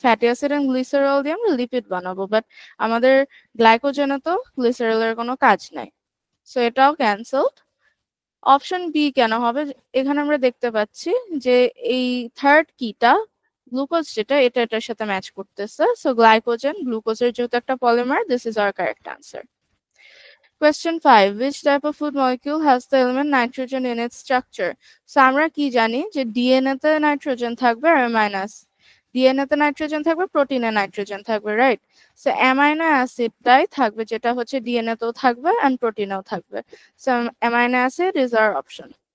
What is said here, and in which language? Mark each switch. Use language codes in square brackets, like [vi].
[bn] Fatty acid and গ্লিসেরল দিয়ে আমরা lipid বানাবো, বাট আমাদের গ্লাইকোজেনে তো গ্লিসেরলের কোনো কাজ নাই, সো এটাও ক্যান্সেলড। অপশন বি কেন হবে? এখানে আমরা দেখতে পাচ্ছি যে এই থার্ড কিটা গ্লুকোজ যেটা, এটা এটার সাথে ম্যাচ করতেছে, সো গ্লাইকোজেন গ্লুকোজের যেহেতু একটা polymer, [en] This is our correct answer. Question 5. Which type of food molecule has the element nitrogen in its structure? [bn] So আমরা কি জানি যে ডিএনএ তে নাইট্রোজেন থাকবে আর ডিএনএ তে নাইট্রোজেন থাকবে, প্রোটিনে নাইট্রোজেন থাকবে, রাইট? সো অ্যামাইনো অ্যাসিডটাই থাকবে, যেটা হচ্ছে ডিএনএ তেও থাকবে এন্ড প্রোটিনেও থাকবে। So [en] Amino acid is our option.